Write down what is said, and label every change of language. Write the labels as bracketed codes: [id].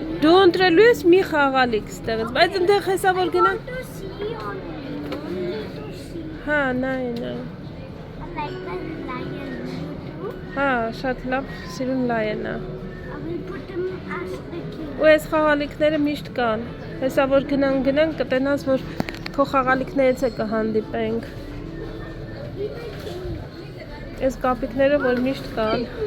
[hy] Դու ընտրելու ես մի խաղալիք ստեղից, բայց ընդեղ հեսա որ գնա։ [en] To see only to see. [hy] Հա, նայ։ [en] I like the lion. You too. [hy] Հա, շատ լավ, սիրուն լայենա։ [en] I will put them as the king. [hy] Ու այս խաղալիքները միշտ կան։ Հեսա որ գնանք, կտենաս, որ քո խաղալիքներից է կհանդիպենք։ Այս կապիկները, որ միշտ կան։